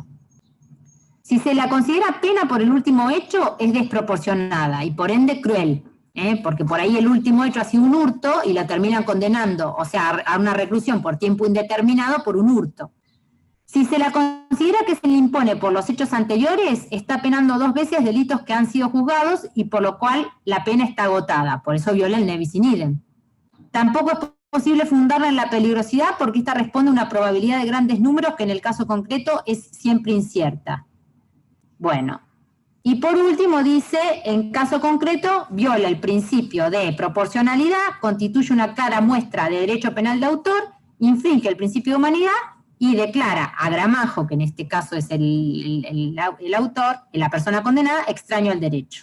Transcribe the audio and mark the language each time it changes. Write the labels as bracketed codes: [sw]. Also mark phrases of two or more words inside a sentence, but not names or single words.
[es] Si se la considera pena por el último hecho, es desproporcionada y por ende cruel, porque por ahí el último hecho ha sido un hurto y la terminan condenando, o sea, a una reclusión por tiempo indeterminado por un hurto. Si se la considera que se le impone por los hechos anteriores, está penando 2 veces delitos que han sido juzgados y por lo cual la pena está agotada, por eso viola el [la] nebis in idem. [es] Tampoco es posible fundarla en la peligrosidad porque esta responde a una probabilidad de grandes números que en el caso concreto es siempre incierta. Bueno, y por último dice, en caso concreto, viola el principio de proporcionalidad, constituye una clara muestra de derecho penal de autor, infringe el principio de humanidad y declara a Gramajo, que en este caso es el autor, la persona condenada, extraño al derecho.